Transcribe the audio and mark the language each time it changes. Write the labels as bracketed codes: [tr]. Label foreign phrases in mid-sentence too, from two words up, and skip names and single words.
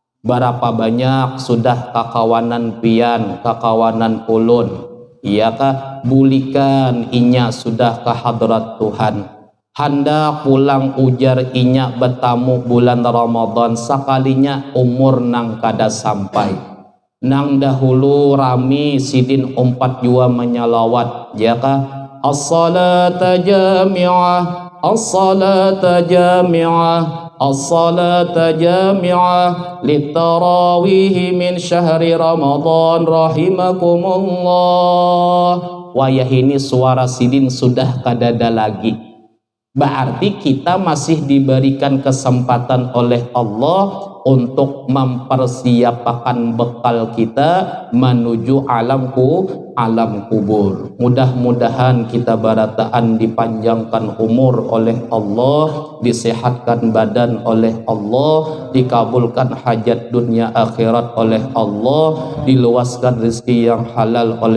[bjn] Berapa banyak sudah kakawanan pian, kakawanan ulun, iyakah bulikan inya sudah ke hadrat Tuhan. Hendak pulang ujar inya bertamu bulan Ramadan, sekalinya umur nang kada sampai. Nang dahulu rami sidin umpat jua menyalawat, jaka [ar] الصلاة جامعة، الصلاة جامعة، الصلاة جامعة للتراويح من شهر رمضان رحمكم الله. [bjn] Wayah ini suara sidin sudah kadada lagi. [id] Berarti kita masih diberikan kesempatan oleh Allah untuk mempersiapkan bekal kita menuju alam kubur. [bjn] Mudah-mudahan kita barataan dipanjangkan umur oleh Allah, disehatkan badan oleh Allah, dikabulkan hajat dunia akhirat oleh Allah, diluaskan rezeki yang halal oleh